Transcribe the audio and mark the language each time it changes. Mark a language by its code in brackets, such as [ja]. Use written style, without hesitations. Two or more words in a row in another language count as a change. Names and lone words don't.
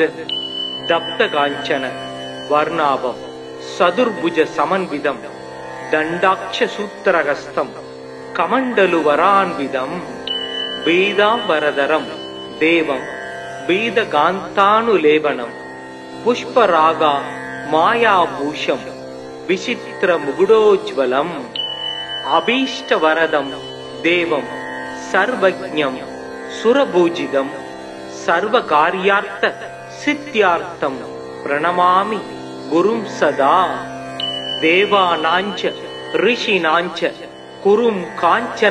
[sa] तप्त काञ्चन वर्णाभं चतुर्भुज समन्वितं दण्डाक्ष सूत्रकस्तं कमण्डलु वरान्वितं पीताम्बरधरं देवं पीतकान्तानुलेपनं पुष्परागा मायाभूषं विचित्रमुकुटोज्ज्वलम् अभीष्टवरदं देवं सर्वज्ञं सुरपूजितं सर्वकार्यार्थ सिद्ध्यार्थं प्रणमामि गुरुं सदा देवानाञ्च ऋषीणाञ्च कुरुं काञ्चन